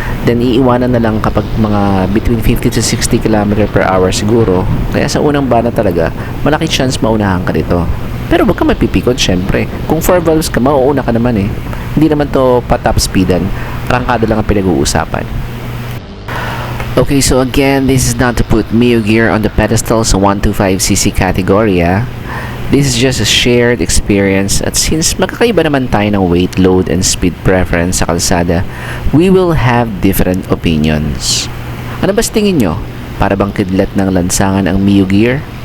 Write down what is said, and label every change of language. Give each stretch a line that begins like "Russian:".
Filipino: Then, iiwanan na lang kapag mga
English: between 50 to 60 km per hour
Filipino: siguro. Kaya sa unang bana talaga, malaki chance maunahan ka dito. Pero wag ka mapipikon, syempre. Kung 4 valves ka, mauuna ka naman Hindi naman to pa-top speedan. Arangkada lang ang pinag-uusapan.
English: Okay, so again, this is not to put Mio Gear on the pedestal sa 125cc category. This is just a shared experience
Filipino: at since magkakaiba naman tayo ng
English: weight, load, and speed preference
Filipino: sa kalsada,
English: we will have different opinions.
Filipino: Ano ba tingin nyo? Para bang kidlat ng lansangan ang Mio Gear?